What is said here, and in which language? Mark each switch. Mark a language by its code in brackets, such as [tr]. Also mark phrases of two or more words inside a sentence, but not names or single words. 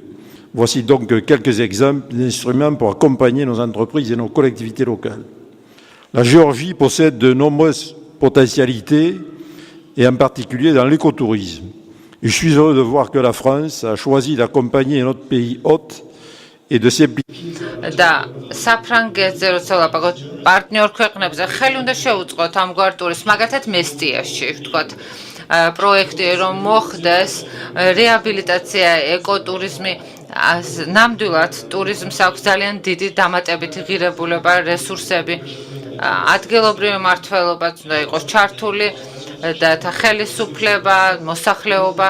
[fr] Voici donc quelques exemples d'instruments pour accompagner nos entreprises et nos collectivités locales. La Géorgie possède de nombreuses potentialités, et en particulier dans l'écotourisme. Et je suis heureux de voir que la France a choisi d'accompagner notre pays hôte et de simplifier. [ka] და საფრანგეთზე როცა ვლაპარაკობ პარტნიორ ქვეყნებზე ხელი უნდა შეუწყოთ ამგვარ ტურიზმს, მაგათად მესტიაში ვთქვათ პროექტი რომ მოხდეს რეაბილიტაცია, ეკოტურიზმი, ნამდვილად ტურიზმს აქვს ძალიან დიდი დამატებითი ღირებულება, რესურსები, ადგილობრივი მმართველობაც უნდა იყოს ჩართული და ხელისუფლება, მოსახლეობა.